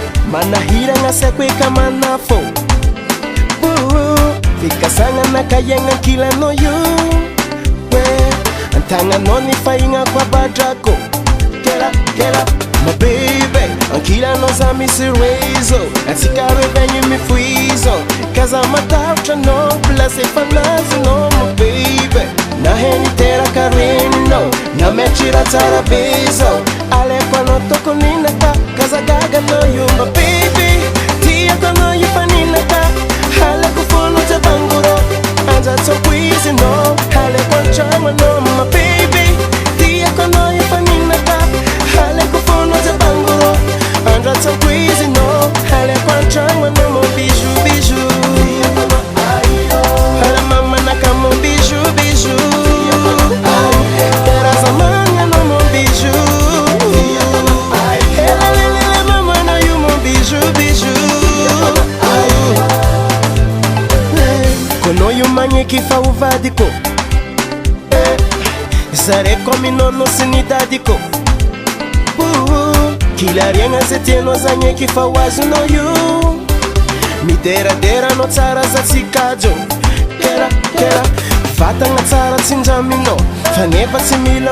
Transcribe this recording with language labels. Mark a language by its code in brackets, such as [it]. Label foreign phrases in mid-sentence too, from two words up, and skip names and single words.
[mg] manahiragna saiko eka manafô fikasagna nakaiagna kilanao io antagnanao ny fahignako abadrako kela [en] my baby [mg] ankilanao za misy rezo atsika revagny mifoizo kaza matahotra anao place fanazonao [en] my baby [mg] naheny teraka reninao nametrira tsara be zao aleko anao tokoninaka kaza gaganao io [en] my baby [mg] tiako anao io faninaka haleko fono jabangoro anjatsoko izinao haleko antragno anao [en] my baby [mg] tiako anao io faninaka haleko fono jabangoro anjatsoko izinao haleko antragno anao [fr] mon bijou bijou [mg] hala mama naka [fr] mon bijou bijou [mg] tera zamani anao [fr] mon bijou [mg] hela mama na you [fr] mon bijou bijou [mg] kono io magneky fa hovadiko zareko minono sy ny dadiko kilariagna zay tianao zagneky fa ho azonao io mideraderanao tsara za tsikajo kera vatagna tsara tsindraminao fa nefa tsy mila